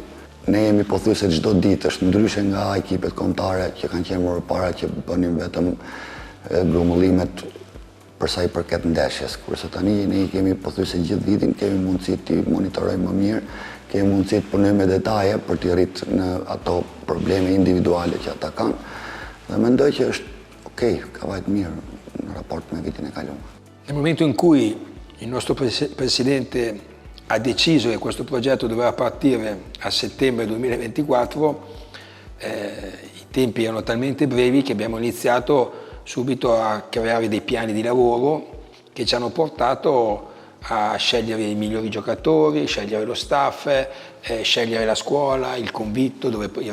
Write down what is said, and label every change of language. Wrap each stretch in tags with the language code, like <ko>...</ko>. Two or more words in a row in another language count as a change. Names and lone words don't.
<sq>Ne jemi pothuajse çdo ditë, është ndryshe nga ekipet kombëtare që kanë qenë më parë që bënin vetëm grumbullimet për sa i përket ndeshjes, kurse tani ne kemi pothuajse gjithë vitin, kemi mundësi të monitorojmë më mirë, kemi mundësi të punojmë me detaje për të rritur në ato probleme individuale që ata kanë. Dhe mendoj që është okay, ka vajt mirë në raport me vitin e kaluar.</sq> <it>Nel momento in cui il nostro Presidente ha deciso che questo progetto doveva partire a settembre 2024, i tempi erano talmente brevi che abbiamo iniziato subito a creare dei piani di lavoro che ci hanno portato a scegliere i migliori giocatori, scegliere lo staff, scegliere la scuola, il convitto dove i</it>